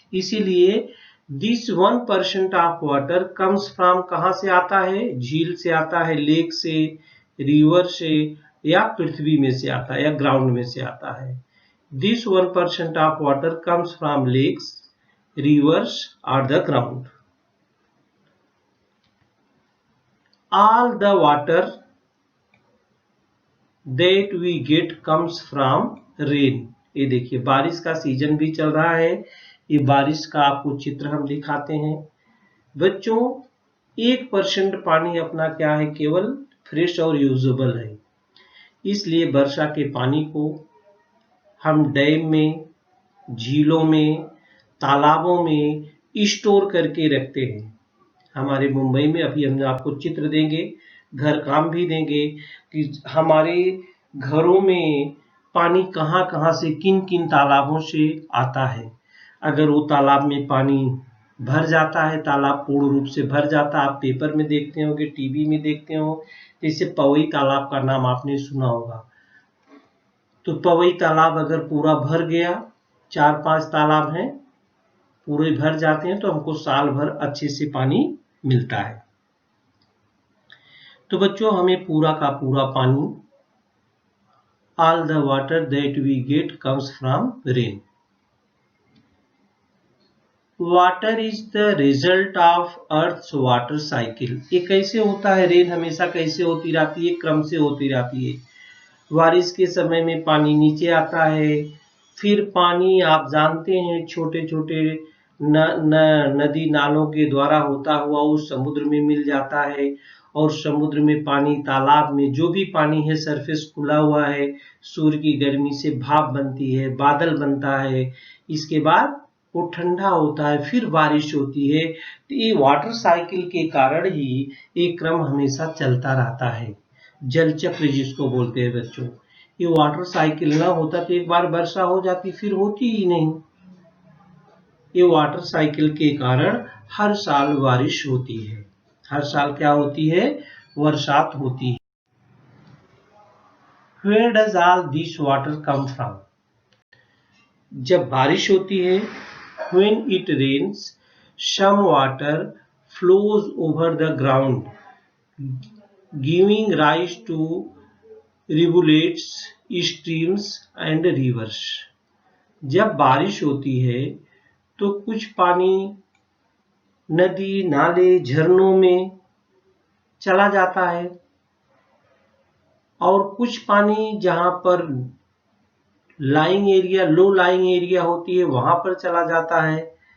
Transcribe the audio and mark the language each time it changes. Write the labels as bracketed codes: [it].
[en] इसीलिए this 1% of water comes from, [hi] कहां से आता है? झील से आता है, लेक से, रिवर से, या पृथ्वी में से आता है, या ग्राउंड में से आता है। [en] This 1% of water comes from lakes, rivers, or the ground. All the water that we get comes from rain. [hi] ये देखिए, बारिश का सीजन भी चल रहा है। ये बारिश का आपको चित्र हम दिखाते हैं बच्चों। 1% पानी अपना क्या है, केवल फ्रेश और यूजेबल है। इसलिए वर्षा के पानी को हम डैम में, झीलों में, तालाबों में स्टोर करके रखते हैं। हमारे मुंबई में अभी हम आपको चित्र देंगे, घर काम भी देंगे कि हमारे घरों में पानी कहां कहां से, किन किन तालाबों से आता है। अगर वो तालाब में पानी भर जाता है, तालाब पूर्ण रूप से भर जाता है, आप पेपर में देखते होंगे, टीवी में देखते हो, जैसे पवई तालाब का नाम आपने सुना होगा। तो पवई तालाब अगर पूरा भर गया, 4-5 तालाब हैं, पूरे भर जाते हैं, तो हमको साल भर अच्छे से पानी मिलता है। तो बच्चों, हमें पूरा का पूरा पानी, [en] all the water that we get comes from rain. Water is the result of Earth's water cycle. [hi] ये कैसे होता है? रेन हमेशा कैसे होती रहती है? क्रम से होती रहती है। बारिश के समय में पानी नीचे आता है, फिर पानी आप जानते हैं छोटे छोटे नदी नालों के द्वारा होता हुआ उस समुद्र में मिल जाता है, और समुद्र में पानी, तालाब में जो भी पानी है सरफेस खुला हुआ है, सूर्य की गर्मी से भाप बनती है, बादल बनता है, इसके बाद वो ठंडा होता है, फिर बारिश होती है। तो ये वाटर साइकिल के कारण ही एक क्रम हमेशा चलता रहता है, जल चक्र जिसको बोलते हैं बच्चों। ये वाटर साइकिल ना होता तो एक बार वर्षा हो जाती, फिर होती ही नहीं। ये वाटर साइकिल के कारण हर साल बारिश होती है, हर साल क्या होती है, बरसात होती है। [en] Where does all this water come from? [hi] जब बारिश होती है, [en] when it rains, some water flows over the ground, giving rise to rivulets, streams and rivers. [hi] जब बारिश होती है तो कुछ पानी नदी, नाले, झरनों में चला जाता है, और कुछ पानी जहां पर lying area, low lying area होती है, वहां पर चला जाता है।